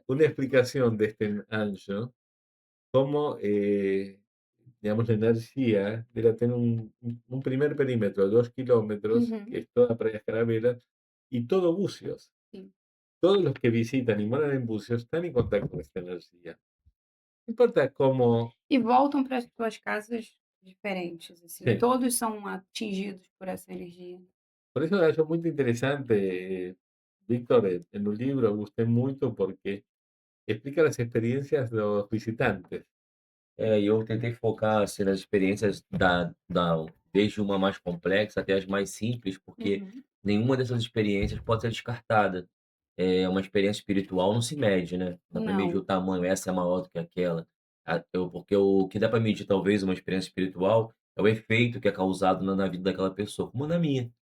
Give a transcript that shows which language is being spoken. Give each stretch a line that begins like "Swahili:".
Spanish: una explicación de este ancho, cómo, digamos, la energía era tener un primer perímetro de 2 kilómetros, que Uhum, es toda Playa Carabelas, y todo Bucios. sim. Todos los que visitan y moran en Bucios están en contacto con esta energía. No importa cómo,
Portuguese: E voltam para as suas casas diferentes, assim, sí. todos são atingidos por essa energia.
Spanish: Por eso es muy interesante, Víctor, en un libro, gusté mucho porque explica las experiencias de los visitantes.
Portuguese: E eu tentei focar, assim, nas experiências desde uma mais complexa até as mais simples, porque Uhum. nenhuma dessas experiências pode ser descartada. Uma experiência espiritual não se mede, né, dá para medir o Não, tamanho, essa é maior do que aquela. Porque o que dá para medir talvez uma experiência espiritual é o efeito que é causado na vida daquela pessoa, como na minha,